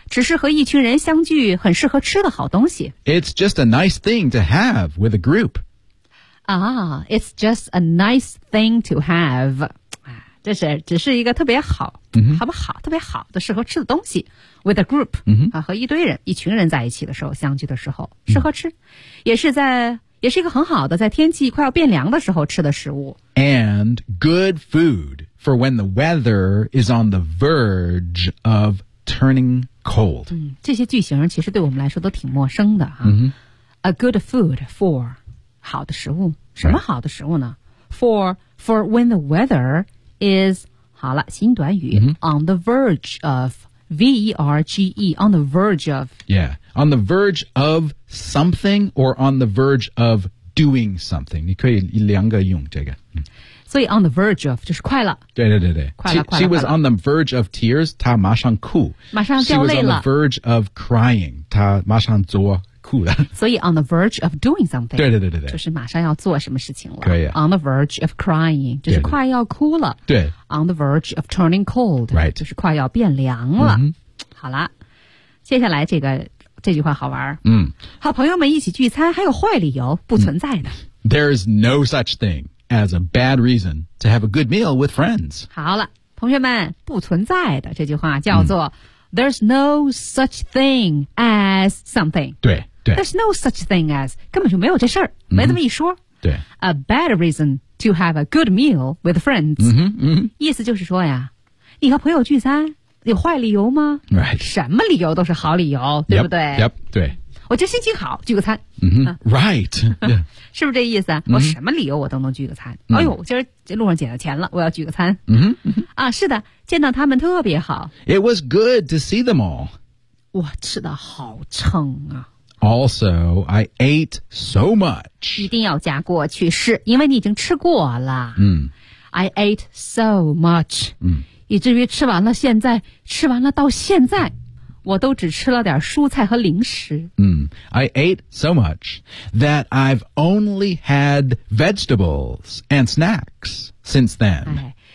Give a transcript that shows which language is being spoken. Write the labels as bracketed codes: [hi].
[zh] 只是和一群人相聚很适合吃的好东西 [en] It's just a nice thing to have with a group It's just a nice thing to have [zh] 这是只是一个特别好、 mm-hmm. 好不好特别好的适合吃的东西 [en] With a group、 mm-hmm. [zh] 啊、和一堆人一群人在一起的时候相聚的时候适合吃、mm-hmm. 也是一个很好的在天气快要变凉的时候吃的食物 [en] And good food for when the weather is on the verge ofTurning cold.、 [zh] 嗯、这些句型其实对我们来说都挺陌生的、啊 mm-hmm. [en] A good food for [zh] 好的食物什么好的食物呢、right. [en] For when the weather is [zh] 好了新短语、 mm-hmm. [en] On the verge of V-E-R-G-E On the verge of Yeah On the verge of something Or on the verge of doing something [zh] 你可以两个用这个、 [en] 嗯 [zh] 所以 [en] on the verge of [zh] 就是快了，对对对对，快了快了。 [en] She was on the verge of tears， [zh] 她马上哭，马上掉泪了。 [en] She was on the verge of crying， [zh] 她马上做哭了。所以 [en] on the verge of doing something， [zh] 对对对对对，就是马上要做什么事情了。可以、啊、 [en] on the verge of crying， [zh] 就是快要哭了。对， 对 [en] on the verge of turning cold， right， [zh] 就是快要变凉了。 Mm-hmm. 好了，接下来这句话好玩。嗯，和朋友们一起聚餐还有坏理由不存在的。 [en] There is no such thing。 As a bad reason to have a good meal with friends. [zh] 好了，同学们，不存在的这句话叫做、 [en] There's no such thing as something. [zh] 对对。 [en] There's no such thing as, [zh] 根本就没有这事儿、没这么一说。对。 [en] A bad reason to have a good meal with friends. 嗯哼嗯哼 [zh] 意思就是说呀，你和朋友聚餐，有坏理由吗 [en] ？Right. [zh] 什么理由都是好理由，对不对 [en] yep, 对。 [zh] 我这心情好，聚个餐。 [en] Mm-hmm. Right.、Yeah. [zh] 是不是这意思、 mm-hmm. 我什么理由我都能聚个餐。 Mm-hmm. 哎呦今儿路上捡到钱了我要聚个餐。 Mm-hmm. 啊是的见到他们特别好。 [en] It was good to see them all. [zh] 我吃的好撑啊。 [en] Also, I ate so much. [zh] 一定要加过去式，因为你已经吃过了。 [en] I ate so much. [zh] 以至于吃完了，现在吃完了，到现在我都只吃了点蔬菜和零食。 [en] I ate so much that I've only had vegetables and snacks since then.